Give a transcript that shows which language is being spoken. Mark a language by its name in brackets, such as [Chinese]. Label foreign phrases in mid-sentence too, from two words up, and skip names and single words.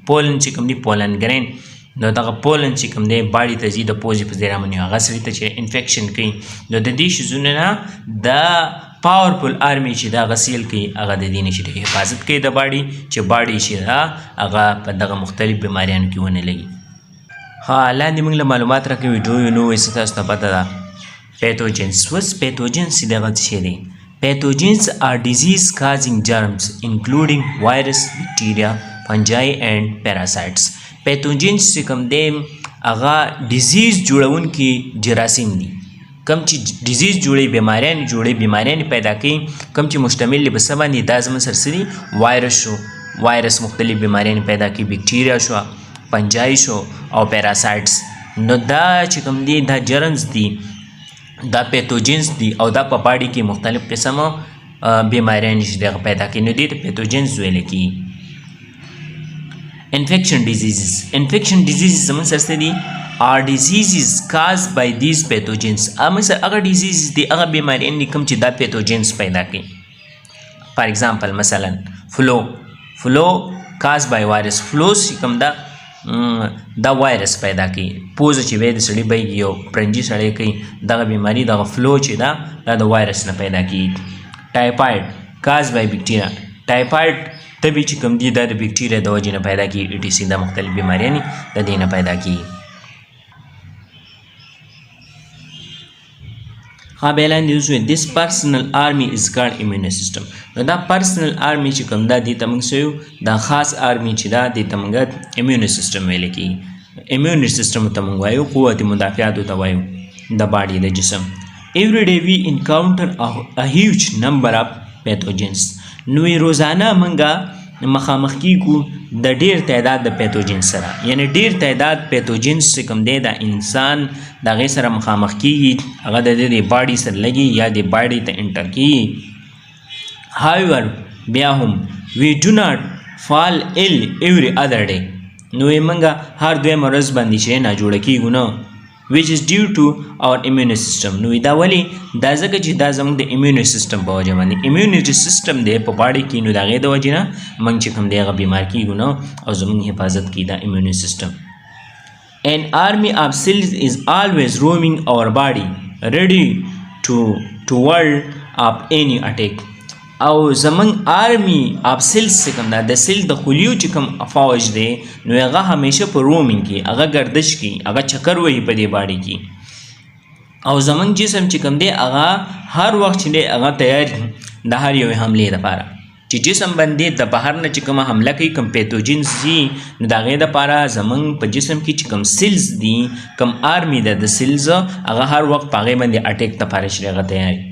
[Pashto] پولن چې کوم دی [English] pollen grain [Pashto] نو دغه پولن چې کوم دی باډي ته ځي د پوزې په ذریعه باندې هغه سړي ته چې انفیکشن کوي نو د دې شیزونو نه د [English] powerful army [Pashto] چې دا هغه سیل کوي هغه د دې نه چې حفاظت کوي د باډي چې باډي چې ده هغه په دغه مختلف بیماریانو کې ونه لګي. لاندې موږ له معلومات راکوي ویډیو یو نو وایي څه تاسو ته پته ده پیتوجنس. اوس پیتوجنس چې دغه څه شی دی؟ [English] Pathogens are disease-causing germs including virus, bacteria, fungi and parasites. [Pashto] Pathogens چې کوم دی هغه ډیزیز جوړونکي جراثیم دي، کوم چې ډیزیز جوړوي بیماریان پیدا کوي، کوم چې مشتمل دي په څه باندې دا زموږ سره څه دي وایرس شو، وایرس مختلف بیماریان پیدا کوي، بکټیریا شو، فنجای شو او پیراسایټس. نو دا چې کوم دي دا جرمز دي دا پیتوجنس دي او دا په باډي کې مختلف قسمه بیماریان چې دغه پیدا کوي نو دې ته پیتوجنس ویل کېږي. [English] infection diseases [Pashto] زموږ سره څه دي؟ [English] are diseases caused by these pathogens. [Pashto] هغه ډیزیزز دي هغه بیماریان دي کوم چې دا پیتوجنس پیدا کوي. [English] for example [Pashto] مثلا فلو [English] caused by virus. [Pashto] فلو چې کوم ده دا وایرس پیدا کوي. پوزه چې وی د سړي بهیږي یو پرنجي سړی کوي دغه بیماري دغه فلو چې ده دا د وایرس نه پیدا کیږي. [English] typhoid caused by bacteria, [Pashto] ټایفاید تبې چې کوم دي دا د بکټیریا د وجې نه پیدا کیږي. ای ټي سي دا مختلف بیماریانې د دې نه پیدا کیږي. بیلاندې اوس وایي [English] this personal army is called immune system. [Pashto] نو دا [English] personal army [Pashto] چې کوم دا دې ته موږ څه وایو دا خاص آرمي چې دا دې ته موږ [English] immune system [Pashto] ویل کېږي. [English] immune system [Pashto] ته موږ وایو قوت مدافعاتو ته وایو د باډي د جسم. [English] every day we encounter a huge number of pathogens. [Pashto] نو روزانه موږ مخامخ کیږو د ډیر تعداد د پیتوجن سره، یعنی ډیر تعداد پیتوجنز چې کوم دی د انسان د هغې سره مخامخ کیږي، هغه د دې باډي سره لګي یا د باډي ته انټر کیږي. [English] however [Pashto] بیا هم [English] we do not fall ill every other day. [Pashto] نو موږ هر دویمه ورځ باندې چې ناجوړه کیږو نه [English] which is due to our immune system. [Pashto] نو دا ولې دا ځکه چې دا زموږ د [English] immune system [Pashto] په وجه باندې [English] immunity system [Pashto] دی په باډي کې، نو د هغې د وجې نه موږ چې کوم دی هغه بیمار کیږو نه او زموږ حفاظت کوي دا [English] immune system. An army of cells is always roaming our body ready to ward of any attack. [Pashto] او زمونږ [English] army of cells [Pashto] چې کوم ده د سیل د خلیو چې کوم فوج دی نو هغه همیشه په رومینګ کې هغه گردش کې هغه چکر وهي په دې باډي کې. او زمونږ جسم چې کوم دی هغه هر وخت چې دی هغه تیار د هر یوې حملې دپاره چې جسم باندې د بهر نه چې کومه حمله کوي کوم پیتوجنز دي نو د هغې دپاره زمونږ په جسم کې چې کوم سیلز دي کوم آرمي ده د سیلز هغه هر وخت په هغې باندې اټیک دپاره چې هغه تیار.